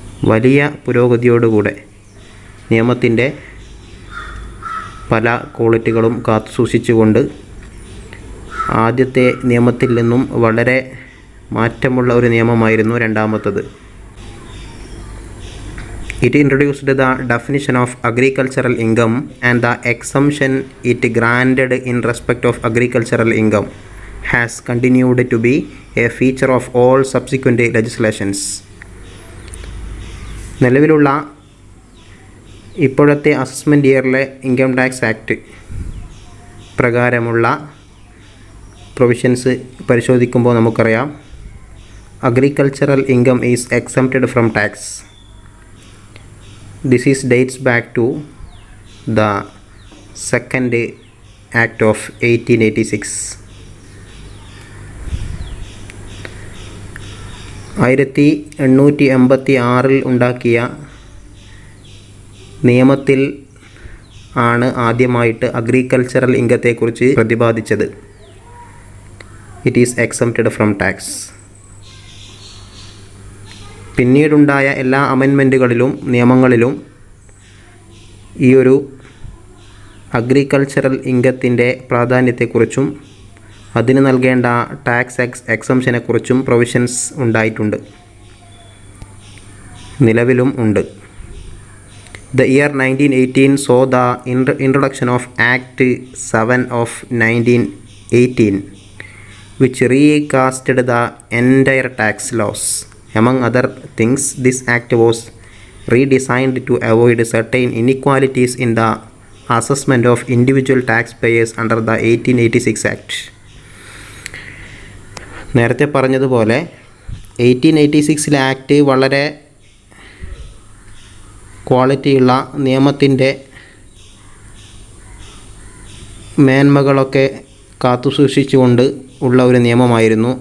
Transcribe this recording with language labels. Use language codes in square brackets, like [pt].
[ml] വലിയ പുരോഗതിയോടുകൂടെ നിയമത്തിൻ്റെ പല ക്വാളിറ്റികളും കാത്തുസൂക്ഷിച്ചുകൊണ്ട് ആദ്യത്തെ നിയമത്തിൽ നിന്നും വളരെ മാറ്റമുള്ള ഒരു നിയമമായിരുന്നു രണ്ടാമത്തത്. [en] It introduced the definition of agricultural income and the exemption it granted in respect of agricultural income has continued to be a feature of all subsequent legislations. [ml] നിലവിലുള്ള ഇപ്പോഴത്തെ അസസ്മെൻറ്റ് ഇയറിലെ ഇൻകം ടാക്സ് ആക്ട് പ്രകാരമുള്ള provisions പരിശോധിക്കുമ്പോൾ നമുക്കറിയാം, [en] agricultural income is exempted from tax. This is dates back to the second act of 1886. [ml] 1886 ഉണ്ടാക്കിയ നിയമത്തിൽ ആണ് ആദ്യമായിട്ട് agricultural ഇൻകത്തെക്കുറിച്ച് പ്രതിപാദിച്ചത്. [en] It is exempted from tax. [ml] പിന്നീടുണ്ടായ എല്ലാ അമെൻമെൻറ്റുകളിലും നിയമങ്ങളിലും ഈ ഒരു അഗ്രികൾച്ചറൽ ഇൻകത്തിൻ്റെ പ്രാധാന്യത്തെക്കുറിച്ചും അതിന് നൽകേണ്ട ടാക്സ് എക്സംഷനെക്കുറിച്ചും പ്രൊവിഷൻസ് ഉണ്ടായിട്ടുണ്ട്, നിലവിലും ഉണ്ട്. [en] The year 1918 saw the introduction of Act 7 of 1918, which recasted the entire tax laws. Among other things, this act was redesigned to avoid certain inequalities in the assessment of individual taxpayers under the 1886 Act. [ml] നേരത്തെ പറഞ്ഞതുപോലെ 1886 act വളരെ ക്വാളിറ്റിയുള്ള നിയമത്തിൻ്റെ മേന്മകളൊക്കെ കാത്തുസൂക്ഷിച്ചുകൊണ്ട് ഉള്ള ഒരു നിയമമായിരുന്നു.